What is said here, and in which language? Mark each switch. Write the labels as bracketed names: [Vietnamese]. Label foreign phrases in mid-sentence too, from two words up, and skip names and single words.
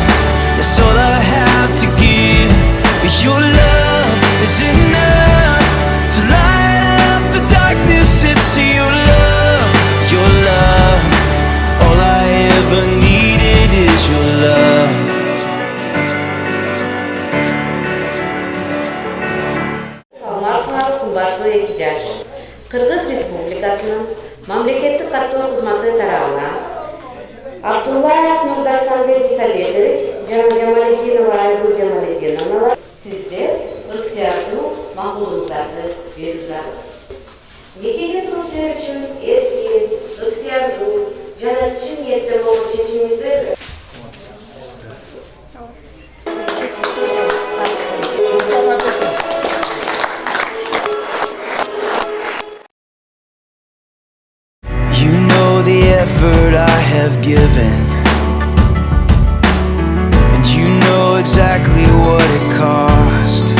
[English] That's all I have to give. Your love is enough to light up the darkness. It's your love. All I ever needed is your love. [Kyrgyz] Саламатсыңарбы кымбаттуу эки жаш. Кыргыз Республикасынын мамлекеттик каттоо кызматы тарабынан Абдуллаев Нурдастанбек Исабекович жана Жамалетдинова Айгүл Жамалетдиновналар сиздер ыктыярдуу макулуңуздарды берип жатат. Некеге туруу үчүн эркин, ыктыярдуу жана чын ниеттер болгон чечимиңизди [English] You know the effort I have given, and you know exactly what it cost.